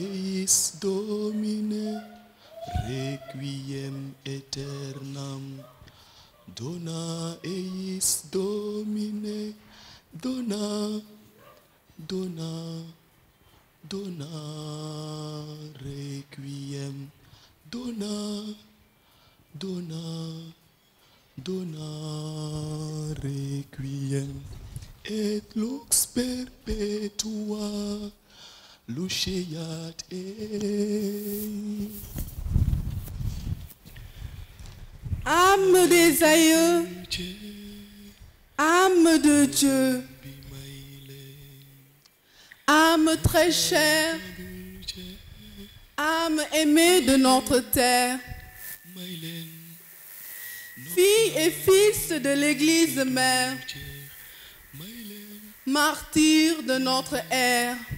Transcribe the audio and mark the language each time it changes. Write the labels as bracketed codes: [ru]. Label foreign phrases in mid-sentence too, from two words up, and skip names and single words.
[la] eis Domine, requiem aeternam dona eis Domine, dona requiem, dona requiem. Et lux perpetua Lushiyat [fr] Âme des aïeux, âme de Dieu, âme très chère, âme aimée de notre terre, filles et fils de l'Église mère, martyrs de notre ère.